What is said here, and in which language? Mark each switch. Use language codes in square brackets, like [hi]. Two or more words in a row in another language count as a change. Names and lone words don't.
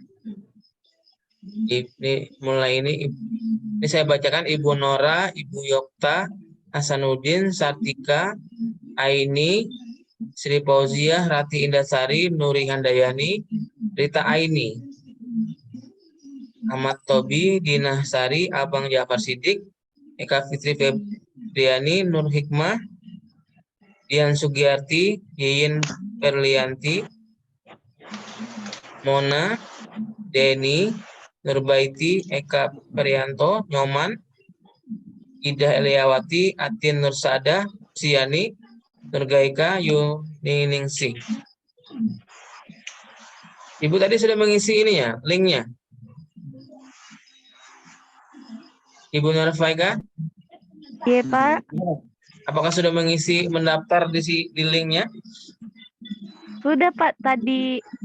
[id] Ini saya bacakan: Ibu Nora, Ibu Yokta, Hasanuddin, Sartika, Aini, Sri Fauziah, Rati Indasari, Nuri Handayani, Rita Aini, Ahmad Tobi, Dinah Sari, Abang Jafar Sidik, Eka Fitri Febriani, Nur Hikmah, Dian Sugiyarti, Yeyin Perlianti, Mona, Deni, Nurbaiti, Eka Perianto, Nyoman, Ida Eliawati, Atin Nursada, Siani, Nurgaika, Yuningsih. Ibu tadi sudah mengisi ini ya, linknya. Ibu Nurfaika? Iya, Pak. Apakah sudah mengisi mendaftar di linknya? Sudah, Pak, tadi.